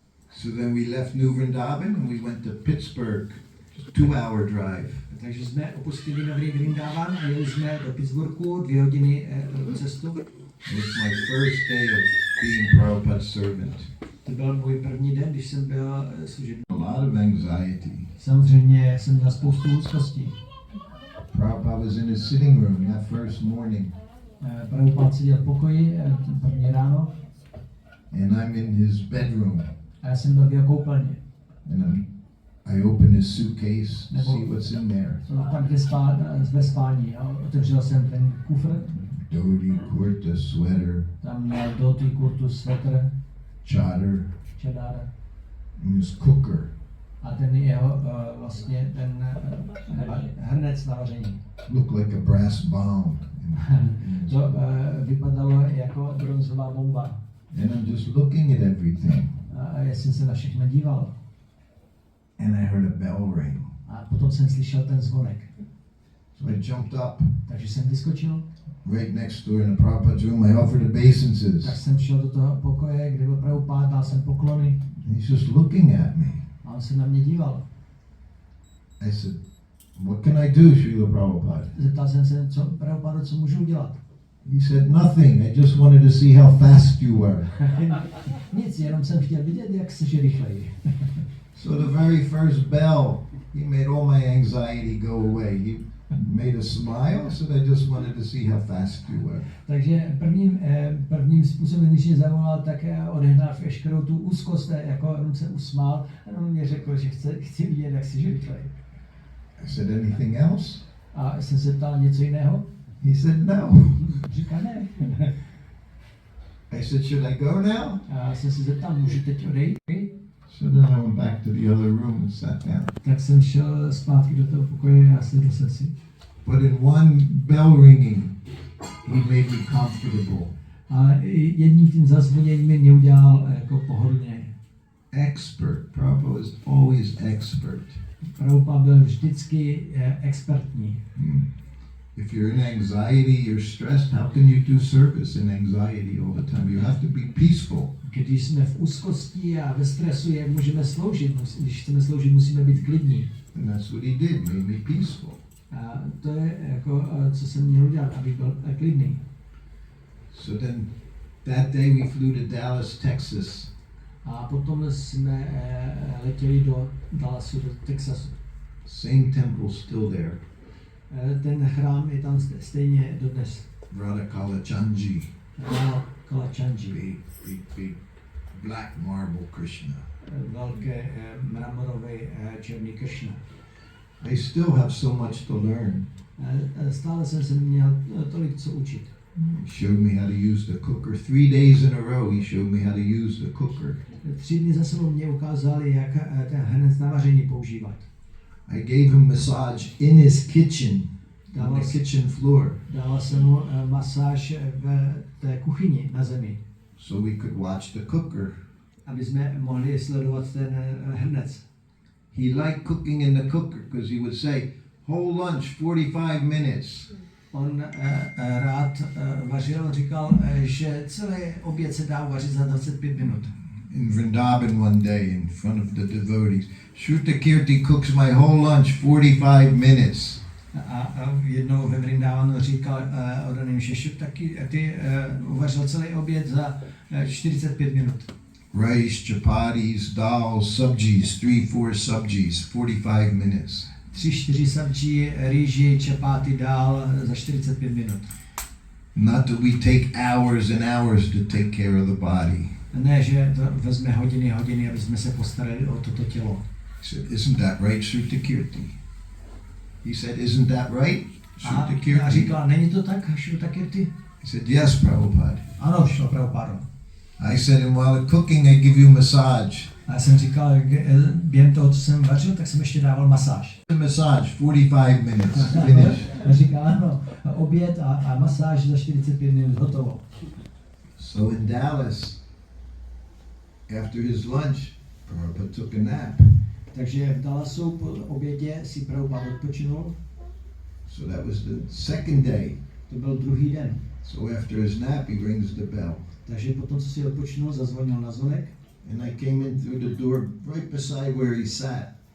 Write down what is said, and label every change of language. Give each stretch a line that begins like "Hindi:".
English: So then we left New Vrindavan and we went to Pittsburgh, just 2-hour drive.
Czech: Takže jsme opustili Nový Vrindavan a jeli jsme do Pittsburghu 2 hodiny cestu.
English: It was my first day of being Prabhupada's servant.
Czech: To byl můj první den, když jsem byl služebník.
English: A lot of anxiety.
Czech: Samozřejmě jsem měl spoustu úzkostí.
English: Prabhupada was in his sitting room that first morning.
Czech: Prabhupada seděl v pokoji první ráno.
English: And I'm in his bedroom.
Czech: A já jsem byl v jeho koupelně.
English: And I opened his suitcase to see what's in there.
Czech: Tam ve spání. Otevřel jsem ten kufr.
English: Dhoti, kurta, sweater.
Czech: Tam měl dhoti, kurtu, svetr.
English: Chadar. And his cooker.
Czech: A ten jeho vlastně ten hrnec na vaření.
English: Looked like a brass bomb.
Czech: To vypadalo jako bronzová bomba.
English: And I'm just looking at everything.
Czech: A já jsem se na všechno díval.
English: And I heard a bell ring.
Czech: A potom jsem slyšel ten zvonek.
English: So I jumped up.
Czech: Takže jsem vyskočil.
English: Right next door in the Prabhupada's room, I offered obeisances.
Czech: Tak jsem šel do toho pokoje, kde byl Prabhupada, dal jsem poklony.
English: And he's just looking at me.
Czech: A on se na mě díval.
English: I said, what can I do, Srila Prabhupada?
Czech: Zeptal jsem se, co můžu udělat.
English: He said, nothing. I just wanted to see how fast you were.
Czech: Nic, jenom jsem chtěl vidět, jak jsi rychleji.
English: So the very first bell, he made all my anxiety go away. He made a smile, so I just wanted to see how fast you were.
Czech: Takže prvním způsobem, když mě zavolal, tak odehnal veškerou tu úzkost, jako on se usmál, a on mě řekl, že chci vidět, jak jsi rychleji.
English: I said, anything else?
Czech: A jsem se ptal něco jiného?
English: He said, no.
Czech: Říká ne.
English: I said, should I go now?
Czech: A jsem se zeptal, můžu teď odejít?
English: So then I went back to the other room and sat down.
Czech: Tak jsem šel zpátky do toho pokoje a sedl jsem si.
English: But in one bell ringing, he made me comfortable.
Czech: A jedním tím zazvoněním mě udělal jako pohodlně.
English: Expert. Prabhupada was always expert.
Czech: Prabhupada byl vždycky expertní.
English: If you're in anxiety, you're stressed, how can you do service in anxiety all the time? You have to be peaceful.
Czech: Když jsme v úzkosti a ve stresu, jak můžeme sloužit? Když chceme sloužit, musíme být klidní.
English: And that's what he did, made me peaceful.
Czech: A to je jako, co jsem měl udělat, aby byl klidný.
English: So then, that day we flew to Dallas, Texas.
Czech: A potom jsme letěli do Dallasu, do Texasu.
English: Same temple still there.
Czech: Ten chrám je tam stejně dodnes.
English: Radha Kalachandji.
Czech: Kalachandji.
English: Big black marble Krishna.
Czech: Velké mramorové černý Krishna.
English: I still have so much to learn.
Czech: Stále jsem se měl tolik co učit.
English: He showed me how to use the cooker. 3 days in a row he showed me how to use the cooker.
Czech: 3 dny za sebou mě ukázali, jak ten hrnec na vaření používat.
English: I gave him massage in his kitchen, on the kitchen floor.
Czech: Dala jsem mu masáž v té kuchyni na zemi.
English: So we could watch the cooker.
Czech: Aby jsme mohli sledovat ten hrnec.
English: He liked cooking in the cooker because he would say, whole lunch, 45 minutes.
Czech: On rád vařil, říkal, že celý oběd se dá uvařit za 25 minut.
English: In Vrindavan one day in front of the devotees, SRUTAKIRTI cooks my whole lunch 45 minutes.
Czech: A jednou ve Vrindavanu říkal odaným, že SRUTAKIRTI uvařil celý oběd za 45 minut.
English: Rice, chapatis, dal, subjis, 3-4 subjis, 45 minutes.
Czech: 3-4 sabji, rýži, čapáty, dál za 45 minut.
English: Not that we take hours and hours to take care of the body.
Czech: Ne, že to vezme hodiny, aby jsme se postarali o toto tělo.
English: said, isn't that right, SRUTAKIRTI? He said, isn't that right,
Czech: A SRUTAKIRTI? říkal, není to tak, SRUTAKIRTI?
English: He said, yes, Prabhupada.
Czech: Ano, šlo Prabhupádo.
English: I said, and while cooking, I give you massage.
Czech: A já jsem říkal, během toho, co jsem vařil, tak jsem ještě dával masáž.
English: Massage, 45 minutes, finish.
Czech: A říkal, ano, oběd a masáž za 45 minut, hotovo.
English: So in Dallas, after his lunch, Prabhupada took a nap.
Czech: Takže v Dallasu po obědě si Prabhupád odpočinul.
English: So that was the second day.
Czech: To byl druhý den.
English: So after his nap, he rings the bell.
Czech: Takže potom, co si odpočinul, zazvonil na zvonek.
English: And I came in through the door right beside where he sat.